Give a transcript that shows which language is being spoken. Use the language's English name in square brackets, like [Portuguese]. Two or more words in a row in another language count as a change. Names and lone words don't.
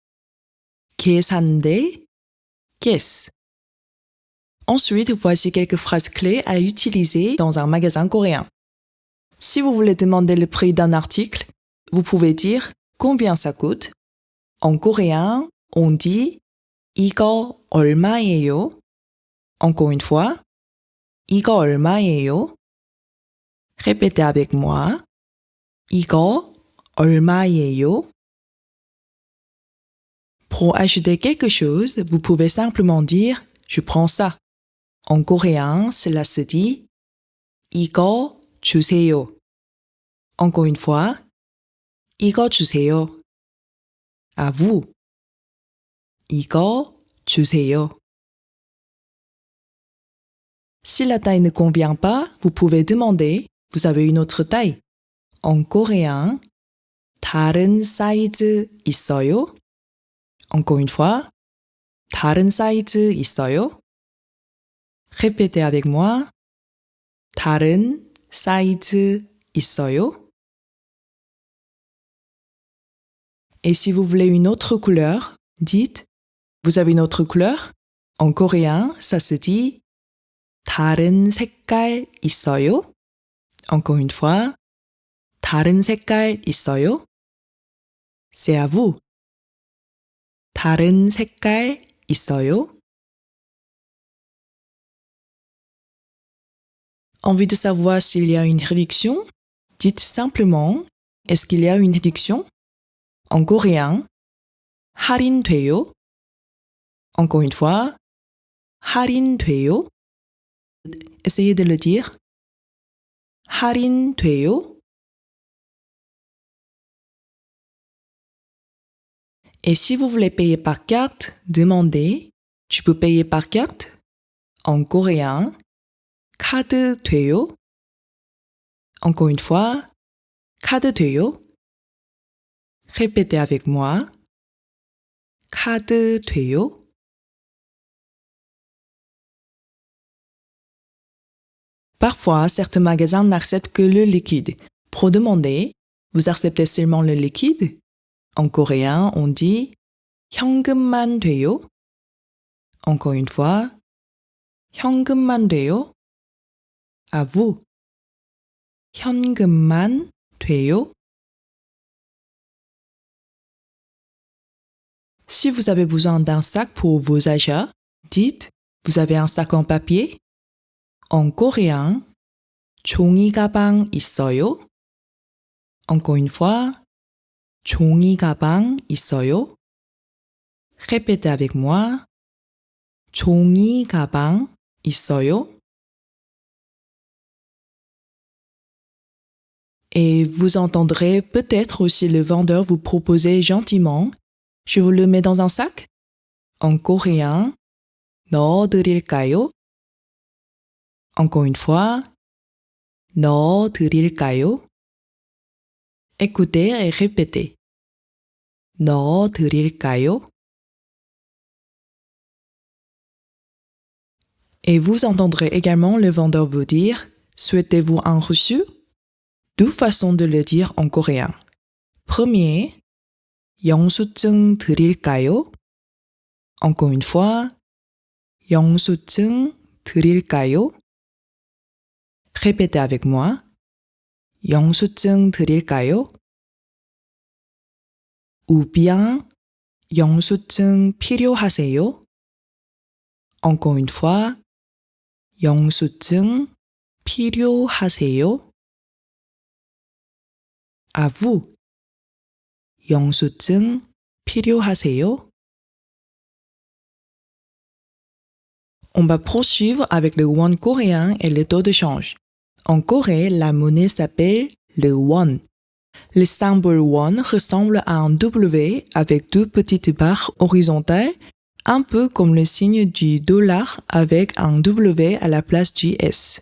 [Korean] 계산대, caisse. [French] Ensuite, voici quelques phrases clés à utiliser dans un magasin coréen. Si vous voulez demander le prix d'un article, vous pouvez dire combien ça coûte. En coréen, on dit [Korean] 이거 얼마예요? [French] Encore une fois, [Korean] 이거 얼마예요? [French] Répétez avec moi. [Korean] 이거 얼마예요? [French] Pour acheter quelque chose, vous pouvez simplement dire je prends ça. En coréen, cela se dit [Korean] 이거 주세요. [French] Encore une fois, [Korean] 이거 주세요. [French] À vous. [Korean] 이거 주세요. [French] Si la taille ne convient pas, vous pouvez demander vous avez une autre taille. En coréen, [Korean] 다른 사이즈 있어요? [French] Encore une fois, [Korean] 다른 사이즈 있어요? [French] Répétez avec moi. [Korean] 다른 사이즈 있어요? [French] Et si vous voulez une autre couleur, dites vous avez une autre couleur? En coréen, ça se dit [Korean] 다른 색깔 있어요? [French] Encore une fois, [Korean] 다른 색깔 있어요? [French] C'est à vous. [Korean] 다른 색깔 있어요? [French] Envie de savoir s'il y a une réduction? Dites simplement est-ce qu'il y a une réduction? En coréen, 할인돼요? Encore une fois, 할인돼요? Essayez de le dire. 할인돼요? Et si vous voulez payer par carte, demandez tu peux payer par carte? En coréen, [Korean] 카드 돼요? [French] Encore une fois, [Korean] 카드 돼요? [French] Répétez avec moi. [Korean] 카드 돼요? [French] Parfois, certains magasins n'acceptent que le liquide. Pour demander, vous acceptez seulement le liquide? En coréen, on dit [Korean] 현금만 돼요? [French] Encore une fois, [Korean] 현금만 돼요? [French] À vous. [Korean] 현금만 돼요? [French] Si vous avez besoin d'un sac pour vos achats, dites vous avez un sac en papier? En coréen, [Korean] 종이 가방 있어요? [French] Encore une fois, [Korean] 종이 가방 있어요? [French] Répétez avec moi. [Korean] 종이 가방 있어요? [French] Et vous entendrez peut-être aussi le vendeur vous proposer gentiment « Je vous le mets dans un sac ?» En coréen, 넣어드릴까요? Encore une fois, 넣어드릴까요? Écoutez et répétez. 넣어드릴까요? Et vous entendrez également le vendeur vous dire « Souhaitez-vous un reçu ?» Deux façons de le dire en coréen. Premier, [Korean] 영수증 드릴까요? [French] Encore une fois, [Korean] 영수증 드릴까요? [French] Répétez avec moi. [Korean] 영수증 드릴까요? [French] Ou bien, [Korean] 영수증 필요하세요? [French] Encore une fois, [Korean] 영수증 필요하세요? [French] À vous. [Korean] 영수증 필요하세요? [French] On va poursuivre avec le won coréen et le taux de change. En Corée, la monnaie s'appelle le won. Le symbole won ressemble à un W avec deux petites barres horizontales, un peu comme le signe du dollar avec un W à la place du S.